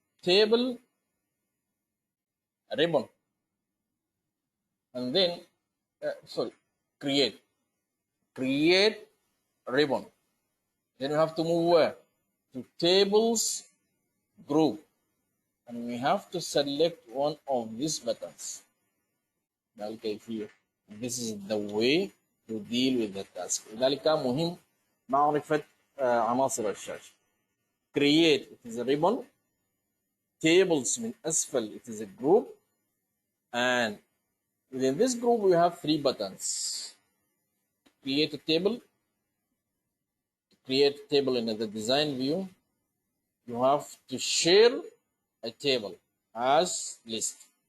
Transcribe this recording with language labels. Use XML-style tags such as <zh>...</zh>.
<en>table ribbon, and then sorry, create ribbon. Then you have to move where? To tables group, and we have to select one of these buttons. This is the way to deal with the task.</en> <ar>لذلك مهم معرفة عناصر الشاشة.</ar> <en>Create, it is a ribbon. Tables</en> <ar>من أسفل,</ar> <en>it is a group. And within this group we have 3 buttons. Create a table. To create a table in the design view, you have to share a table as list.</en>